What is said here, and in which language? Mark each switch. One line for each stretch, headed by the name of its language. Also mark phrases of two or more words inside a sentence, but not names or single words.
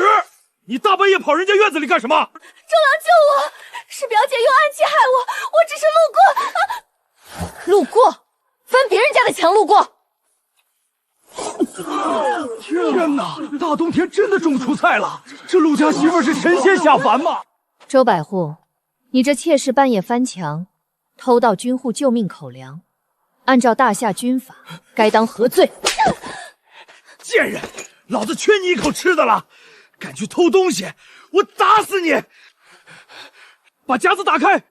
Chinese: 你大半夜跑人家院子裡幹什么？周郎救我！是表姐用暗器害我，我只是路过。路过？翻別人家的牆路過？天哪！大冬天真的種出菜了？這陸家媳婦是神仙下凡嗎？周百戶，你這妾室半夜翻牆，偷盜軍戶救命口糧，按照大夏軍法，該當何罪？賤人！老子缺你一口吃的了！敢去偷東西，我打死你！把夾子打開。